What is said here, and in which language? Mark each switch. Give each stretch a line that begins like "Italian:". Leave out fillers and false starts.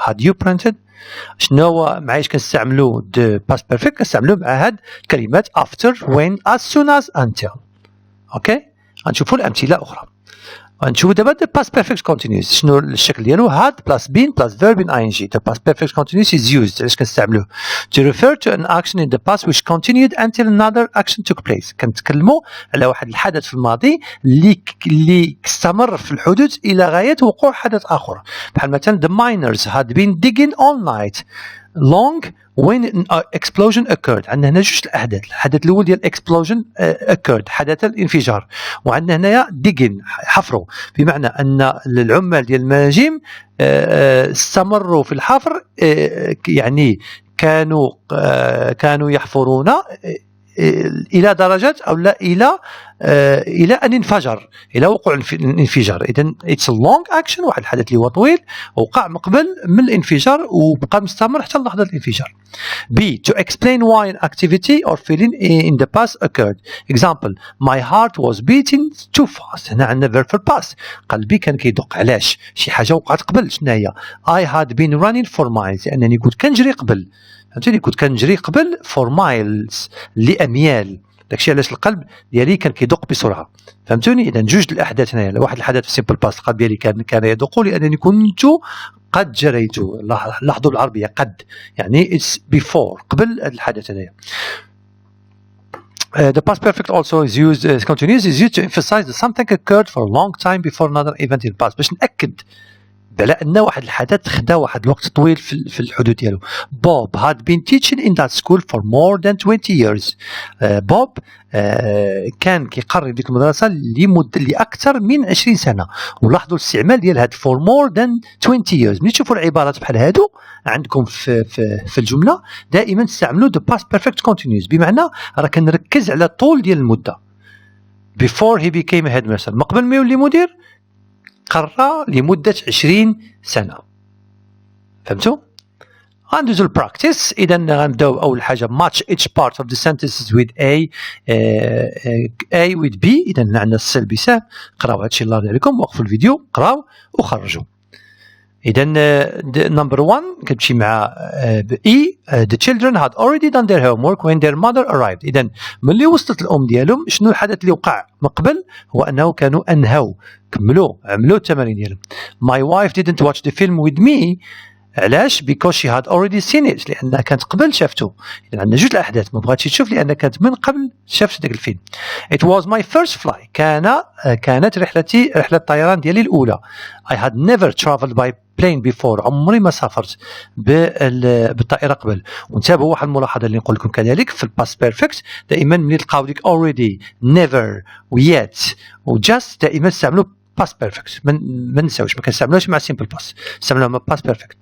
English: had you printed؟
Arabic: شنو معايش كنستعملو the past perfect؟ كنستعملو مع هاد الكلمات after, when, as soon as, until. اوكي غنشوفوا الامثله اخرى. غنشوفوا دابا
English: the past perfect continuous
Arabic: شنو الشكل ديالو
English: had plus been plus verb in ing. the past perfect continuous is used
Arabic: علاش كنستعملوه
English: to refer to an action in the past which continued until another action took place.
Arabic: كنتكلموا على واحد الحدث في الماضي اللي استمر في الحدوث الى غايه وقوع حدث اخر.
English: بحال مثلا the miners had been digging all night long when an explosion occurred.
Arabic: عندنا هنا جوج الاحداث. الحدث الاول ديال explosion occurred حدث الانفجار، وعندنا هنايا digging حفروا، بمعنى ان العمال ديال المناجم استمروا في الحفر، يعني كانوا يحفرون الى درجه او لا الى ان انفجر، الى وقوع الانفجار. اذا
English: it's long action,
Arabic: واحد الحدث اللي هو طويل وقع مقبل من الانفجار وبقى مستمر حتى لحظه الانفجار.
English: B. To explain why an activity or feeling in the past occurred. Example: my heart was beating too fast.
Arabic: هنا عندنا
English: verb for past.
Arabic: قلبي كان كيدق. علاش؟ شي حاجه وقعت قبل. شنو هي؟
English: I had been running for miles.
Arabic: لانني كنت كنجري قبل. فهمتوني؟ كنت كنجري قبل
English: for miles
Arabic: لاميال. داكشي علاش القلب ديالي كان كيدق بسرعه. فهمتوني؟ اذا جوج الاحداث هنايا. واحد الحدث في سيمبل باست القلب ديالي كان يدق لانني كنت قد جريت. لاحظوا العربيه قد، يعني
English: it's before،
Arabic: قبل الحدث هذايا.
English: The past perfect also is used continuous is used to emphasize that something occurred for a long time before another event in the past.
Arabic: باش نأكد على ان واحد الحدث خدا واحد الوقت طويل في الحدوث ديالو.
English: Bob had been teaching in that school for more than 20 years.
Arabic: بوب كان كيقرر ديك المدرسه لأكثر من 20 سنه. ولاحظوا الاستعمال ديال هاد
English: for more than 20 years.
Arabic: ملي تشوفوا العبارات بحال هادو عندكم في الجمله دائما استعملوا the past perfect continuous، بمعنى راه كنركز على طول ديال المده.
English: Before he became a headmaster،
Arabic: ما قبل ما يولي مدير قرر لمدة 20 سنة. فهمتوا؟ غندوزو البراكتيس. إذا غنبداو أول حاجة
English: match each part of the sentences with A with B.
Arabic: إذا عندنا السل بسام. قراو هادشي الله يرضي عليكم، وقفوا الفيديو، قراو وخرجوا. إذا
English: number 1
Arabic: كتمشي مع E.
English: The children had already done their homework when their mother arrived.
Arabic: إذا ملي وصلت الأم ديالهم، شنو الحدث اللي وقع من قبل؟ هو أنه كانوا أنهوا، عملوا التمارين ديالهم.
English: My wife didn't watch the film with me.
Arabic: علاش؟
English: because she had already seen it،
Arabic: لأنها كانت قبل شافته. إذا عندنا جوج الأحداث، ما بغاتش تشوف لأنها كانت من قبل شافت داك الفيلم.
English: It was my first flight.
Arabic: كانت رحلة الطيران ديالي الأولى.
English: I had never traveled by plane before.
Arabic: عمري ما سافرت بالطائرة قبل. وانتبهوا واحد الملاحظة اللي نقول لكم كذلك في الباست بيرفكت، دائما ملي تلقاو ديك
English: already never yet
Arabic: و just دائما استعملوا past perfect. ما نساوش، ما كنستعملوش مع simple past، استعملوها مع past perfect.